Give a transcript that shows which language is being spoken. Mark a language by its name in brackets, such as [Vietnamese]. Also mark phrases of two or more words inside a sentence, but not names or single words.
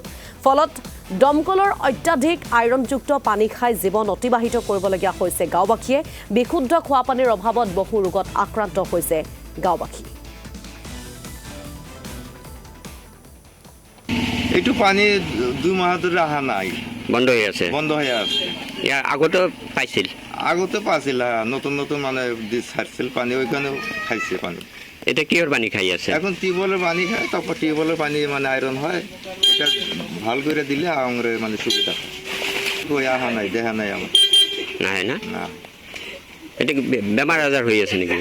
[Assamese] ফলত দমকলৰ অত্যাধিক আইৰণযুক্ত পানী খাই জীৱন অতিবাহিত কৰিবলগীয়া হৈছে গাঁওবাসীয়ে। বিশুদ্ধ খোৱা পানীৰ অভাৱত বহু ৰোগত আক্ৰান্ত হৈছে গাঁওবাসী। এইটো পানী 2 মাহ ধরে আহা নাই, [Bangla] বন্ধ হয়ে আছে। বন্ধ হয়ে আছে। ইয়ার আগতেও পাইছিল, আগতে পাইছিল, নতুন নতুন মানে ছাড়ছিল পানি, ওইখানে খাইছে পানি। [Assamese] এটা কিহর পানি খাই আছে? [Bangla] এখন টিউবওয়েলের পানি খায়, তারপর টিউবওয়েলের পানি মানে আয়রন হয়, এটা ভাল করে দিলে আমার মানে সুবিধা হয়। [Assamese] ওই আহা নাই, দেখা নাই আমার। [Bangla] না হয় না? না। এটা কি বেমার আজার হয়ে আছে নাকি?